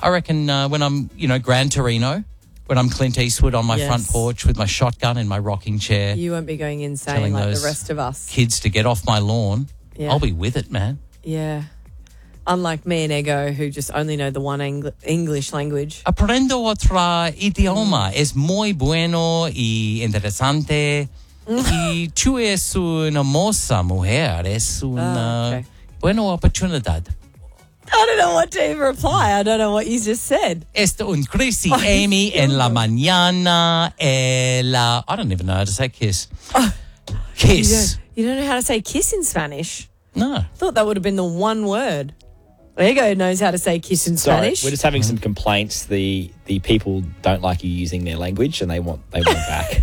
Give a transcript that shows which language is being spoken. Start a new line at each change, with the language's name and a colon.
English: I reckon when I'm, you know, Gran Torino, when I'm Clint Eastwood on my front porch with my shotgun in my rocking chair. You won't be going insane like the rest of us. Kids to get off my lawn. Yeah. I'll be with it, man. Yeah. Unlike me and Ego, who just only know the one English language.
Spanish: Aprendo otro idioma. Es muy bueno y interesante. Y tú eres una hermosa mujer. Es una buena oportunidad.
English: I don't know what to even reply. I don't know what you just said.
Spanish: Esto un Chris y Amy en la mañana.
English: I don't even know how to say kiss. Kiss. You don't know how to say kiss in Spanish? No. I thought that would have been the one word. Ego knows how to say kiss in Spanish. We're just having some complaints. The people don't like you using their language and they want back.